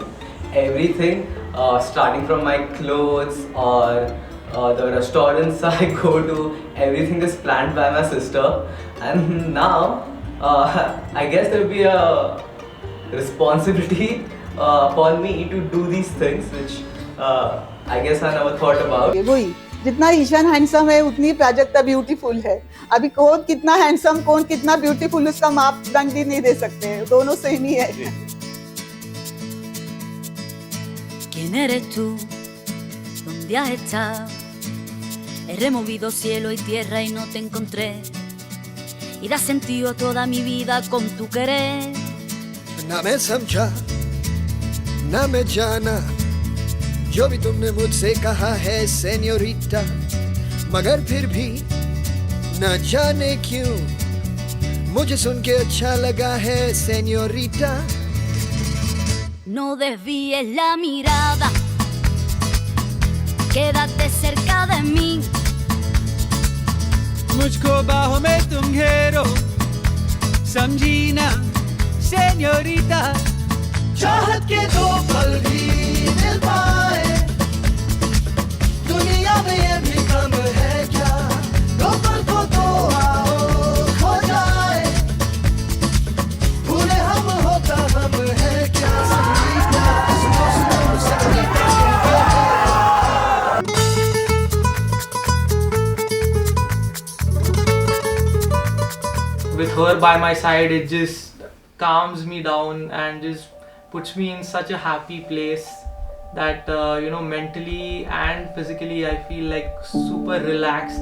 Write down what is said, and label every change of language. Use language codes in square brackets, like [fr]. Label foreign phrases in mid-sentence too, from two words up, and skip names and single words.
[en] Everything, starting from my clothes or the restaurants I go to, everything is planned by my sister. And now, I guess there will be a responsibility upon me to do these things, which I guess I never thought about. [hi] वही जितना ईशान हैंडसम है उतनी प्राजक्ता ब्यूटीफुल है. अभी कौन कितना हैंडसम कौन कितना ब्यूटीफुल उसका मापदंड ही नहीं दे सकते, दोनों सेम ही है. [es] ¿Quién eres tú? ¿Dónde has estado? He removido cielo y tierra y no te encontré. Y das sentido a toda mi vida con tu querer. [hi] ना मैं समझा ना मैं जाना जो भी तुमने मुझसे कहा है सेन्योरिटा, मगर फिर भी ना जाने क्यों मुझे सुन के अच्छा लगा है सेन्योरिटा. [es] No desvíes la mirada, quédate cerca de mí. [hi] मुझको बाहों में तुम घेरो, समझी ना सेन्योरिटा. चाहत के दो पल भी मिल पाए, दुनिया में ये भी कम है क्या, दो पल को तो आओ खो जाए, भूले हम होता हम है क्या. [en] With her by my side, it just calms me down and just puts me in such a happy place that mentally and physically I feel like super relaxed.